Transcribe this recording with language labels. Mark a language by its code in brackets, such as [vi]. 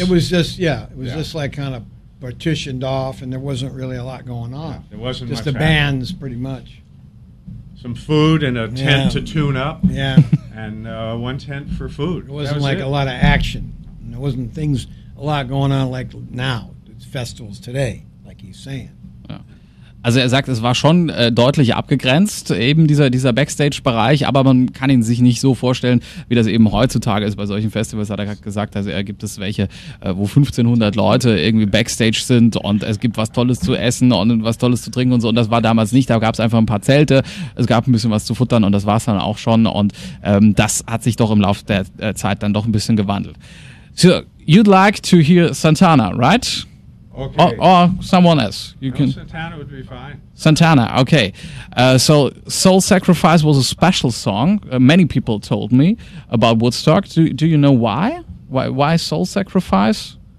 [en] It was just just like kind of partitioned off, and there wasn't really a lot going on. Yeah, there wasn't just much the bands, pretty much. Some food and a tent to tune up. Yeah, and one tent for food. It wasn't like a lot of action. And there wasn't a lot going on like now. It's festivals today, like he's saying. [de] Also er sagt, es war schon deutlich abgegrenzt, eben dieser Backstage-Bereich, aber man kann ihn sich nicht so vorstellen, wie das eben heutzutage ist bei solchen Festivals, hat er gerade gesagt. Also gibt es welche, wo 1,500 Leute irgendwie Backstage sind und es gibt was Tolles zu essen und was Tolles zu trinken und so, und das war damals nicht. Da gab es einfach ein paar Zelte, es gab ein bisschen was zu futtern und das war es dann auch schon, und das hat sich doch im Laufe der Zeit dann doch ein bisschen gewandelt. [en] So, you'd like to hear Santana, right? Okay. Or someone else. Santana would be fine. Santana, okay. So Soul Sacrifice was a special song. Many people told me about Woodstock. Do you know why? Why Soul Sacrifice?